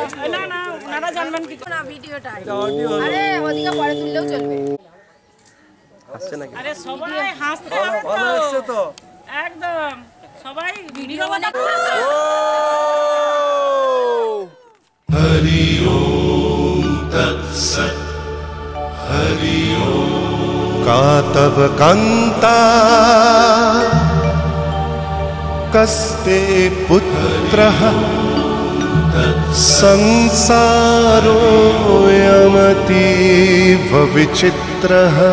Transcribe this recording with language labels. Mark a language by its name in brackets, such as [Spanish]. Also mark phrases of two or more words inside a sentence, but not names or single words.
[Bangla] না না ওনারা জানবেন কি না ভিডিওটা আরে ওদিকে পরে তুললেও চলবে। হাসছে নাকি? আরে সবাই হাসতে হবে তো। ভালো হচ্ছে তো একদম সবাই ভিডিও বানায়। ও [Sanskrit] तत्सत् हरि ओम। का तव कांता कस्ते पुत्रः संसारोऽयमतीव विचित्रः।